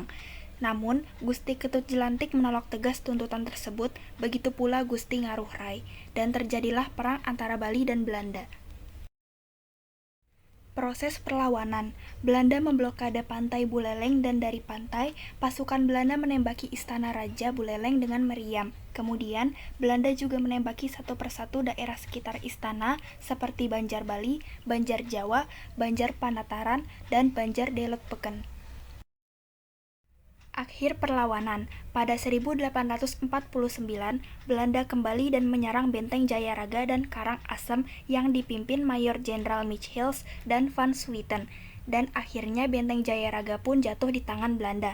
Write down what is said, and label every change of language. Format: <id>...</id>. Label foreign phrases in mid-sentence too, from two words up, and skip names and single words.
<id>Namun, Gusti Ketut Jelantik menolak tegas tuntutan tersebut, begitu pula Gusti Ngaruh Rai, dan terjadilah perang antara Bali dan Belanda. Proses perlawanan. Belanda memblokade pantai Buleleng dan dari pantai, pasukan Belanda menembaki istana Raja Buleleng dengan meriam. Kemudian, Belanda juga menembaki satu persatu daerah sekitar istana seperti Banjar Bali, Banjar Jawa, Banjar Panataran, dan Banjar Delot Peken. Akhir perlawanan. Pada 1849, Belanda kembali dan menyerang benteng Jayaraga dan Karang Asem yang dipimpin Mayor Jenderal Mitchells dan Van Swieten, dan akhirnya benteng Jayaraga pun jatuh di tangan Belanda.</id>